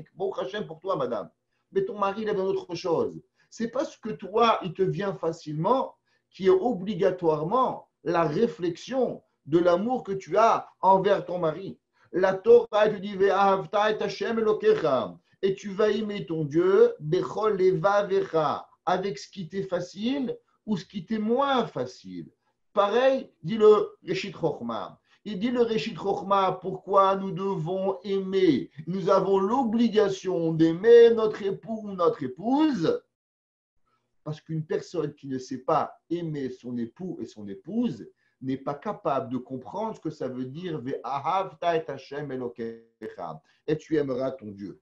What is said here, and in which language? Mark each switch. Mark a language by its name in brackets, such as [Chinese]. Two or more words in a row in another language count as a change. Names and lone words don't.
[French] Bon Hachem pour toi, madame. Mais ton mari, il a besoin d'autre chose. C'est parce que toi, il te vient facilement qui est obligatoirement la réflexion de l'amour que tu as envers ton mari. La Torah te dit [Hebrew] ואהבת את השם אלוקיך, [French] et tu vas aimer ton Dieu [Hebrew] בכל לבבך, [French] avec ce qui t'est facile ou ce qui t'est moins facile. Pareil, dit le Reshit Chochma. Il dit le Reshit Chochma, pourquoi nous devons aimer. Nous avons l'obligation d'aimer notre époux ou notre épouse. Parce qu'une personne qui ne sait pas aimer son époux et son épouse n'est pas capable de comprendre ce que ça veut dire [Hebrew] ואהבת את השם אלוקיך, [French] et tu aimeras ton Dieu.